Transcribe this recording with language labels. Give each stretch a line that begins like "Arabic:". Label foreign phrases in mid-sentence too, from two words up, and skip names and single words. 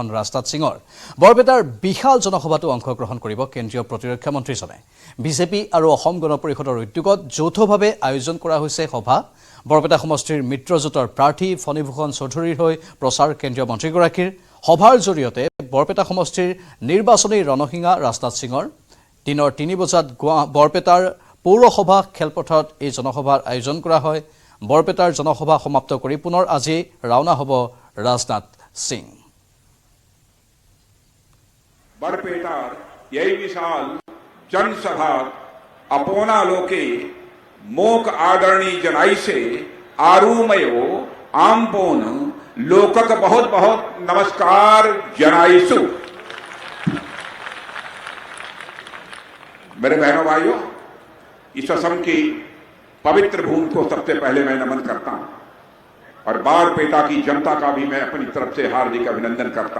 Assamese: ৰাজনাথ সিঙৰ বৰপেটাৰ বিশাল জনসভাতো অংশগ্ৰহণ কৰিব কেন্দ্ৰীয় প্ৰতিৰক্ষা মন্ত্ৰীজনে বিজেপি আৰু অসম গণ পৰিষদৰ উদ্যোগত যৌথভাৱে আয়োজন কৰা হৈছে সভা বৰপেটা সমষ্টিৰ মিত্ৰজোঁটৰ প্ৰাৰ্থী ফণীভূষণ চৌধুৰীৰ হৈ প্ৰচাৰ কেন্দ্ৰীয় মন্ত্ৰীগৰাকীৰ সভাৰ জৰিয়তে বৰপেটা সমষ্টিৰ নিৰ্বাচনী ৰণসিঙা ৰাজনাথ সিঙৰ দিনৰ 3 বজাত বৰপেটাৰ পৌৰসভা খেলপথাৰত এই জনসভাৰ আয়োজন কৰা হয় বৰপেটাৰ জনসভা সমাপ্ত কৰি পুনৰ আজি ৰাওনা হ'ব ৰাজনাথ সিং বৰপেটাৰ এই বিশাল জনসভা আপোনা লোকে মোক আদৰণি জনাইছে আৰুময়ো আপোনা লোকক বহুত বহুত নমস্কাৰ জনাইছোঁ
Hindi: मेरे बहनों भाइयों इस असम की पवित्र भूमि को सबसे पहले मैं नमन करता हूं और बारपेटा की जनता का भी मैं अपनी तरफ से हार्दिक अभिनंदन करता